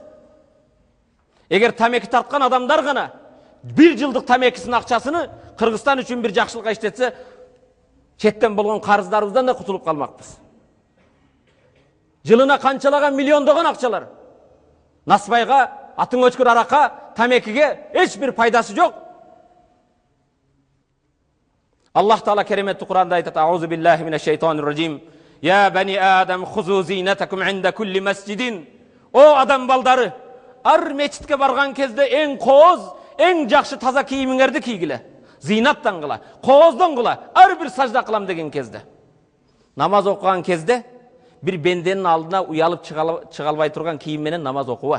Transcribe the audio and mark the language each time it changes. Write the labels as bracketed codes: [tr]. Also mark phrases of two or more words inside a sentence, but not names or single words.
[ky] Эгер тамеки тарткан адамдар гана 1 жылдык тамекисинин акчасыны Кыргызстан үчүн бир жакшылыкка иштетсе, четтен болгон карыздарыбыздан да кутулуп калмакпыз. Жылына канчалаган миллиондогон акчалар насбайга, атың өчкүр, аракка, тамекиге эч бир пайдасы жок. Аллах Таала кереметтүү Кур'анда айтат: [ar] "أعوذ بالله من الشيطان الرجيم. يا بني آدم خذوا زينتكم عند كل مسجد." [ky] О адам балдары, ар мечитке барган кезде эң кооз, эң жакшы таза кийимиңерди кийгиле. Зинаттан кыла, кооздон кыла, ар бир сажда кылам деген кезде. Намаз окуган кезде бир бенденин алдына уялып чыга албай турган кийим менен намаз окуба.